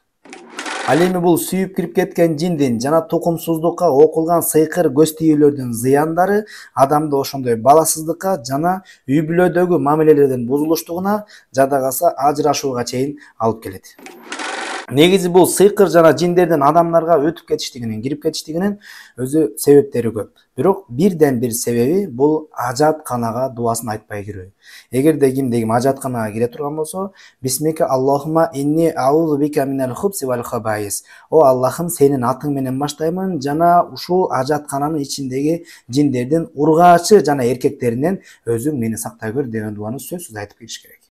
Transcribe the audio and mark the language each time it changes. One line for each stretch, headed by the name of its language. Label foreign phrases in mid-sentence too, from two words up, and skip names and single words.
Kyrgyz: Ал эми бул сүйүп кирип кеткен жиндин жана тукумсуздукка окулган сыйкыр көз тийүүлөрдүн зыяндары адамды ошондой баласыздыкка жана үй бүлөдөгү мамилелердин бузулуштугуна, жада калса ажырашууга чейин алып келет. Негизи бул сыйкыр жана жиндердин адамдарга өтүп кетиштигинин, кирип кетиштигинин өзү себептери көп. Бирок бирден бир себеби бул ажатканага дубасын айтпай кирүү. Эгерде кимде-ким ажатканага кире турган болсо,
Arabic: بسمك اللهم إني أعوذ بك من الخبث و الخبائث.
Kyrgyz: О Аллахым, сенин атың менен баштаймын жана ушул ажаткананын ичиндеги жиндердин ургаачы жана эркектеринен өзүң мени сактай көр деген дуаны сөзсүз айтып кириш керек.